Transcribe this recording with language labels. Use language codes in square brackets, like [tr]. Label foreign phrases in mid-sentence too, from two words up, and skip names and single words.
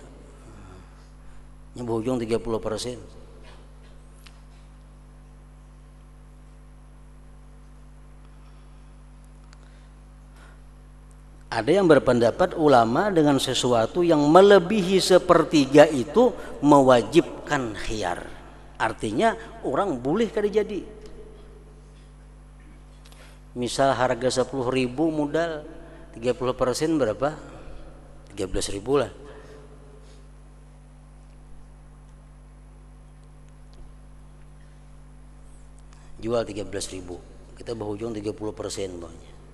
[id] Yang berhujung 30%. Ada yang berpendapat ulama dengan sesuatu yang melebihi sepertiga itu mewajibkan khiyar. Artinya orang boleh kada jadi. Misal harga 10.000 modal 30% berapa? 13.000 lah. Jual 13.000, kita berhujung 30% bawahnya.